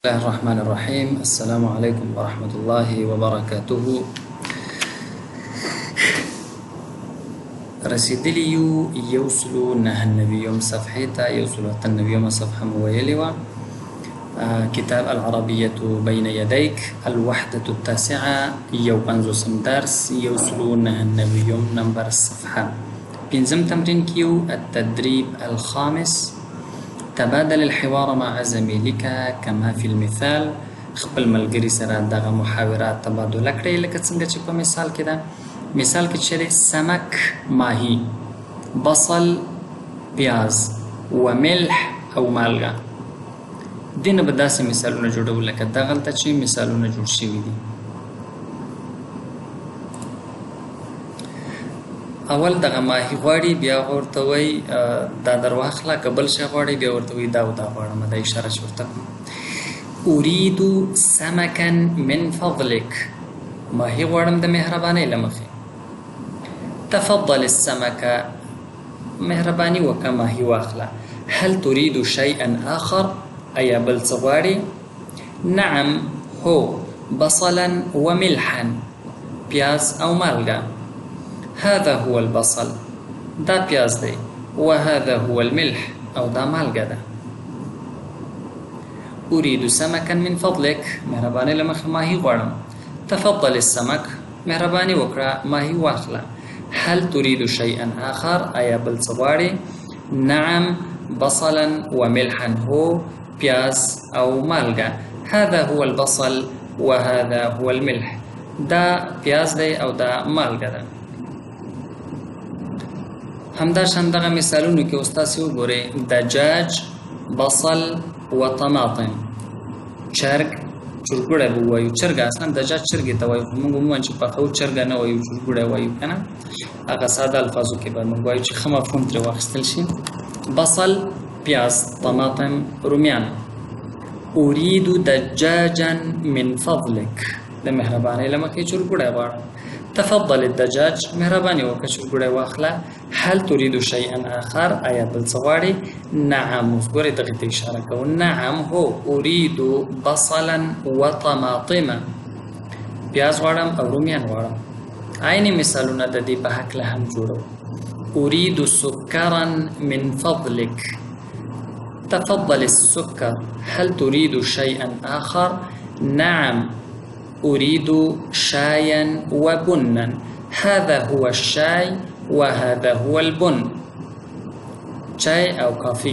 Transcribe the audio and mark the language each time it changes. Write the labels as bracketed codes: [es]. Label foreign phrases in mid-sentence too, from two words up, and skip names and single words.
[ar] الله الرحمن الرحيم. السلام عليكم ورحمة الله وبركاته. [ps] رسیدلی یوسلو نهمه صفحه تا یوسلو النبيوم صفحه مویلی و كتاب العربية بين يديك [ar] الوحدة التاسعة [ps] يوبنزوسم درس يوسلو نهمه نمبر الصفحة بنزم تمرين كيو [ar] التدريب الخامس. تبادل الحوار مع زميلك كما في المثال. [ps] خپل ملګری سره دغه محاورات تبادله کړئ لکه څنګه چې په مثال کې ده. مثال کې چې سمك ماهي، بصل پیاز و ملح او مالګه. دینه به داسې مثالونه جوړول لکه دغلته چې مثالونه جوړ شوي دي. اول دغه ماهي غواړي، بیا ورته وایي دا درواخله، که بل شی غواړي بیا ورته وایي دا غواړم. دا اشاره چې ورته کوم. [ar] اريد سمكا من فضلك، [ps] ماهي غواړم د مهربانۍ له مخې. [ar] تفضل السمك، [ps] مهرباني وکړه ماهي واخله. [ar] هل تريد شيئا آخر، [ps] ایا بل څه غواړي؟ [ar] نعم هو بصلا وملحا، [ps] پیاز او مالګه. [ar] هذا هو البصل، [ps] دا پیاز دی. [ar] وهذا هو الملح، [ps] او دا مالګه ده. [ar] اريد سمكا من فضلك، [ps] مهرباني لمخ ماهي غواړم. [ar] تفضل السمك، [ps] مهرباني وکړه ماهي واخله. [ar] هل تريد شيئا آخر، [ps] ایا بل څه غواړي؟ [ar] نعم بصلا وملحا، [ps] هو پیاز او مالګه. [ar] هذا هو البصل وهذا هو الملح، [ps] دا پیاز دی او دا مالګه ده. همدا شان دغه مثالونو کې استاد وګورئ. [ar] دجاج، بصل و طماطم. [ps] چرګ، چرګوړی به وایو. چرګ اصلا دجاج چرګې ته وایو، موږ عموما چې پخو چرګه نه وایو، چرګوړی وایو که نه. هغه ساده الفاظو کې به موږ وایو چې ښه مفهوم ترې واخیستل شي. بصل پیاز، طماطم رومیان. [ar] اريد دجاجا من فضلك، [ps] د مهربانۍ له مخې چرګوړی غواړم. [ar] تفضل الدجاج، [ps] مهرباني وکړه چرګوړی واخله. [ar] هل تريد شيئا آخر، [ps] ایا بل څه غواړي؟ نعم، اوس ګورئ دغې ته اشاره کوو. [ar] نعم هو اريد بصلا وطماطم، [ps] پیاز غواړم او رومیان غواړم. عیني مثالونه د دې په هکله هم جوړو. [ar] اريد سكرا من فضلك، تفضل السكر. هل تريد شيئا آخر؟ نعم أريد شايا وبنا. هذا هو الشاي وهذا هو البن، شاي أو كافي.